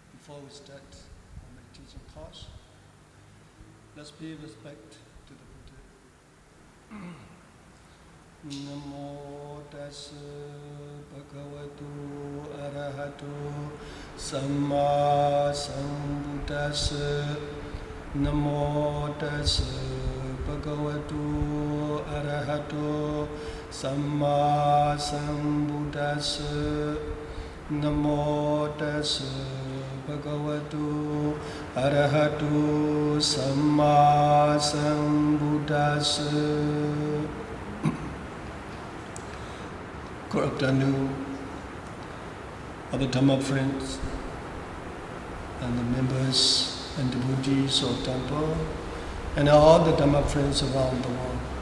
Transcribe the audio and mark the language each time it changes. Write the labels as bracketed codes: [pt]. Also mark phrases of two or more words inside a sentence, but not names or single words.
[en] Before we start our meditation course, let's pay respect to the Buddha. [pi] Namo tassa bhagavato arahato samma sambuddhassa. Namo tassa bhagavato arahato samma sambuddhassa. Namo tassa bhagavato arahato samma sambuddhassa. [en] Good afternoon, other Dhamma friends and the members and devotees of temple and all the Dhamma friends around the world.